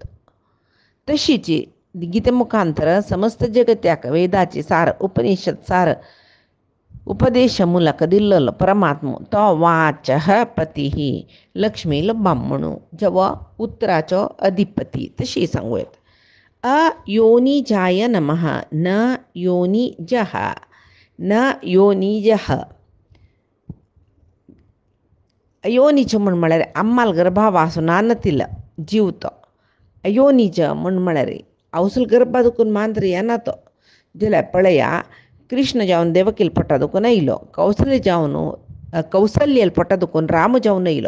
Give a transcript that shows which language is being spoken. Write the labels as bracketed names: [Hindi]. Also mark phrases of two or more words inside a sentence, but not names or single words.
[Konkani] तशीची गिते मुखांतर समस्त जगत्याक वेदाची सार उपनिषद सार उपदेश मुलक दिल्लो परमात्मा तो वाचः पती लक्ष्मीलो ब्राह्मणू जवो उतराचो अधिपती. तशी सांगूं येता. [Sanskrit] अयोनिजाय नमः न योनिजः न योनिजः. [Konkani] अयोनिज म्हण म्हळ्यार अम्माल गर्भावासून नानतिल्लो जीव तो. अयोनिज म्हण म्हळ्यार अवसल गर्भा दुखून मांद्र येना तो जाल्यार पळया कृष्ण जावन देवकील पोटा दुखून येयलो. कौसल्यल पोटा दुखून राम जावन येयलो.